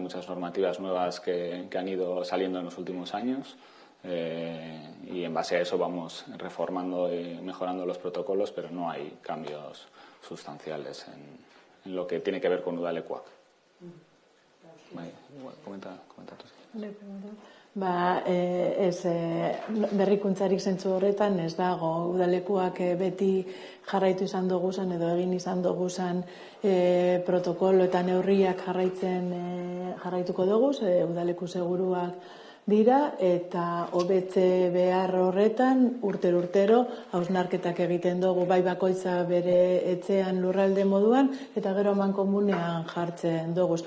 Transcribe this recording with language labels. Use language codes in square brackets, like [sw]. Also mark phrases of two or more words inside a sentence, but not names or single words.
[es] Hay muchas normativas nuevas que han ido saliendo en los últimos años. y en base a eso vamos reformando y mejorando los protocolos, pero no hay cambios sustanciales en lo que tiene que ver con udalekuak. Comenta tú. [eu] Berrikuntzarik zentzu horretan ez dago. Udalekuak beti jarraitu izan duguzan edo egin izan duguzan protokolo eta neurriak jarraituko duguz, udaleku seguruak dira, eta hobetze behar horretan urtero hausnarketak egiten dugu, bai bakoitza bere etxean lurralde moduan, eta gero mankomunean jartzen duguz.